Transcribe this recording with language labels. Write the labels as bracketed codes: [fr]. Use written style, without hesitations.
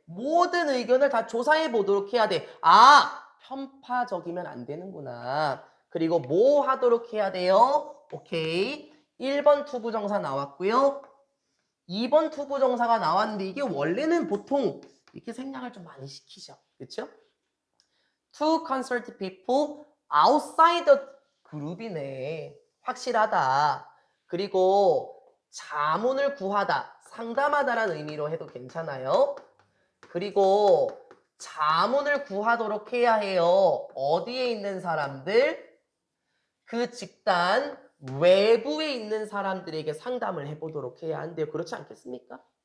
[ko] 모든 의견을 다 조사해 보도록 해야 돼. 편파적이면 안 되는구나. 그리고 뭐 하도록 해야 돼요? 오케이. 1번 투부정사 나왔고요. 2번 투부정사가 나왔는데 이게 원래는 보통 이렇게 생략을 좀 많이 시키죠. 그렇죠? [en] To consult people outside the group이네. [ko] 확실하다. 그리고 자문을 구하다, 상담하다라는 의미로 해도 괜찮아요. 그리고 자문을 구하도록 해야 해요. 어디에 있는 사람들? 그 집단 외부에 있는 사람들에게 상담을 해보도록 해야 한대요. 그렇지 않겠습니까?